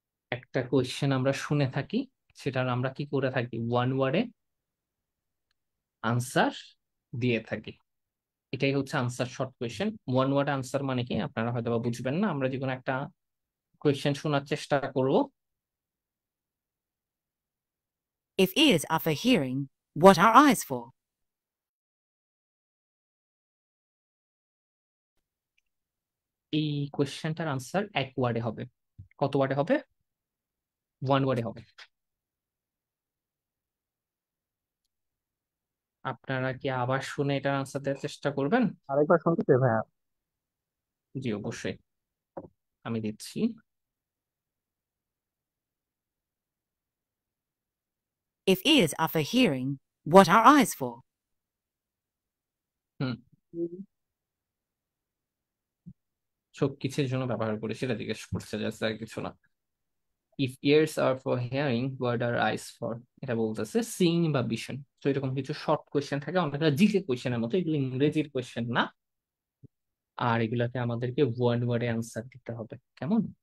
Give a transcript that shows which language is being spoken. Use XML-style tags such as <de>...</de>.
<bn>একটা কোয়েশ্চেন আমরা শুনে থাকি, সেটার আমরা কি করে থাকি, ওয়ান ওয়ার্ডে আনসার দিয়ে থাকি। এটাই হচ্ছে answer short question. One word answer মানে কি আপনারা হয়তো বা বুঝবেন না। আমরা যে কোনো একটা কোয়েশ্চেন শোনার চেষ্টা করব,</bn> <en>If ears are for hearing, what are eyes for?</en> <bn>এই কোয়েশ্চেনটার আনসার এক ওয়ার্ডে হবে। কত ওয়ার্ডে হবে? ওয়ান ওয়ার্ডে হবে। আপনারা কি আবার শুনে এটার আনসার দেওয়ার চেষ্টা করবেন? আরেকবার শুনতে চাই ভাইয়া। জি অবশ্যই, আমি দিচ্ছি।</bn> <en>If ears are for hearing, what are eyes for?</en> <bn>হুম, সব কিছুর জন্য ব্যবহার করি সেটা জিজ্ঞেস করছে, জাস্ট আর কিছু না।</bn> <en>if ears are for hearing, what are eyes for,</en> <bn>এটা বলতেছে</bn> <en>Seeing বা vision.</en> <bn>তো এরকম কিছু শর্ট কোয়েশ্চেন থাকে, অনেকটা জিকে কোয়েশ্চেনের মতো, এগুলো ইংরেজির কোয়েশ্চেন না, আর এগুলাতে আমাদেরকে ওয়ান ওয়ার্ডে আনসার দিতে হবে। কেমন?</bn>